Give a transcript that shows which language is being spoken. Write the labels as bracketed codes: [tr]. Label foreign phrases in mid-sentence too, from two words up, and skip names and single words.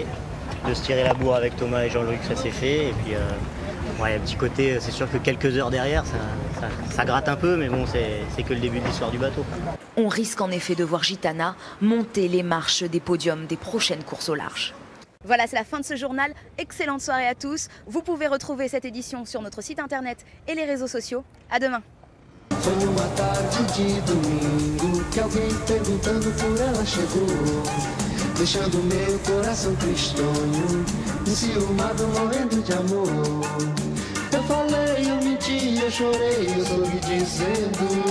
[fr] De se tirer la bourre avec Thomas et Jean-Luc, ça s'est fait. Et puis ouais, un petit côté, c'est sûr que quelques heures derrière, ça gratte un peu, mais bon, c'est que le début de l'histoire du bateau. On risque en effet de voir Gitana monter les marches des podiums des prochaines courses au large. Voilà, c'est la fin de ce journal. Excellente soirée à tous. Vous pouvez retrouver cette édition sur notre site internet et les réseaux sociaux. À demain. [pt] Foi uma tarde de domingo que alguém perguntando por ela chegou, deixando meu coração tristonho, enciumado, morrendo de amor. Eu falei, eu menti, eu chorei, eu sorri dizendo.